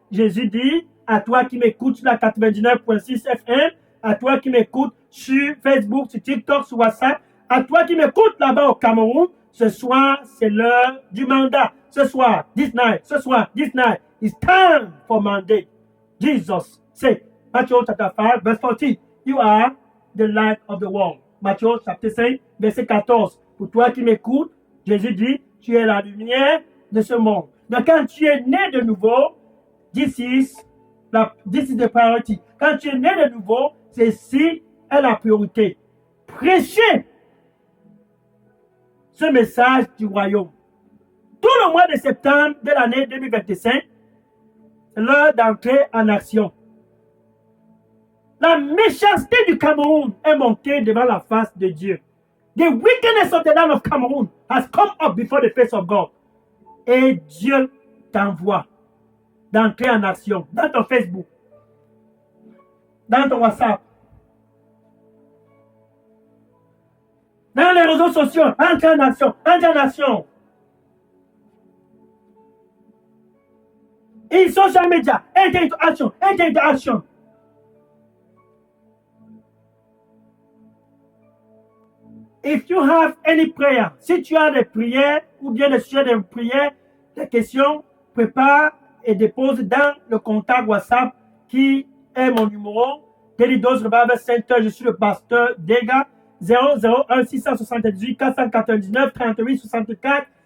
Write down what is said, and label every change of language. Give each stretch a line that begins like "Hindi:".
French: Jésus dit, à toi qui m'écoutes sur la 99.6 FM, à toi qui m'écoutes sur Facebook, sur TikTok, sur WhatsApp, à toi qui m'écoutes là-bas au Cameroun, ce soir, c'est l'heure du mandat. Ce soir,
English: this night, it's time for mandate. Jesus said, Matthew chapter 5, verse 14, you are the light of the world.
French: Matthieu chapitre 5, verset 14. Pour toi qui m'écoutes, Jésus dit, tu es la lumière de ce monde. Donc quand tu es né de nouveau,
English: this is the priority.
French: Quand tu es né de nouveau, ceci est la priorité. Prêchez ce message du royaume. Tout le mois de septembre de l'année 2025, c'est l'heure d'entrer en action. La méchanceté du Cameroun est montée devant la face de Dieu.
English: The wickedness of the land of Cameroon has come up before the face of God.
French: Et Dieu t'envoie d'entrer en action dans ton Facebook, dans ton WhatsApp, dans les réseaux sociaux. Entre en action, entre en action.
English: In social media, enter into action, enter into action. If you have any prayer,
French: si tu as des prières ou bien des sujets de prière, des questions, prépare et dépose dans le contact WhatsApp qui est mon numéro. Daily Dose Revival Center, je suis le pasteur Dega, 001 678 499 38 64.